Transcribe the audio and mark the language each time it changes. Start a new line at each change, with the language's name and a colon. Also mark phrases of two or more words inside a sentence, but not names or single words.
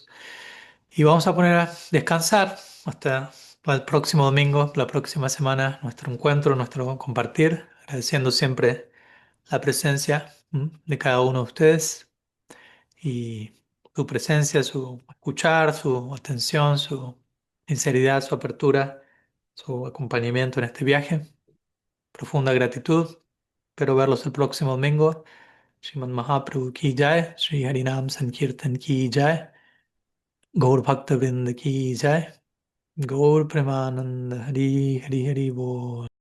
Spanish: Y vamos a poner a descansar hasta el próximo domingo, la próxima semana, nuestro encuentro, nuestro compartir, agradeciendo siempre la presencia de cada uno de ustedes y su presencia, su escuchar, su atención, su sinceridad, su apertura, su acompañamiento en este viaje. Profunda gratitud. Espero verlos el próximo domingo.
Hindi: श्रीमद् महाप्रभु की जय श्री हरिनाम संकीर्तन की जय गौर भक्त वृंद की जय गौर प्रेमानंद हरि हरि हरि बोल।